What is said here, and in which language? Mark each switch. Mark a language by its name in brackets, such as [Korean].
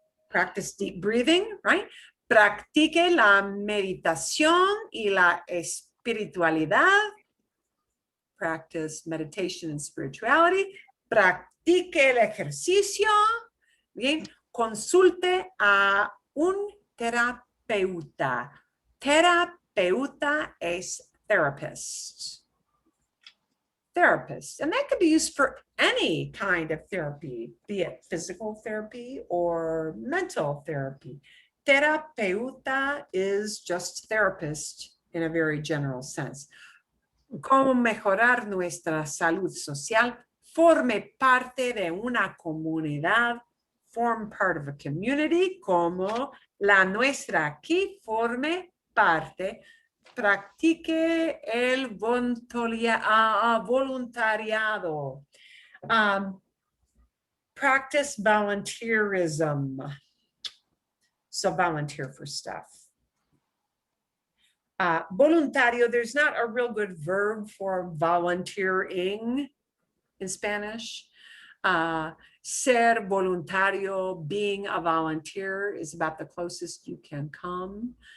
[English] Practice deep breathing, right? [Spanish] Practique la meditación y la espiritualidad. [English] Practice meditation and spirituality. [Spanish] Practique el ejercicio. Bien, consulte a un terapeuta. Terapeuta es therapist. [English] Therapist, and that could be used for any kind of therapy, be it physical therapy or mental therapy. Terapeuta is just therapist in a very general sense. [Spanish] Cómo mejorar nuestra salud social. Forme parte de una comunidad. [English] Form part of a community, [Spanish] como la nuestra aquí forme parte. Practique el voluntariado. [English] Practice volunteerism. So volunteer for stuff. Voluntario, there's not a real good verb for volunteering in Spanish. [Spanish] Ser voluntario, [English] being a volunteer, is about the closest you can come.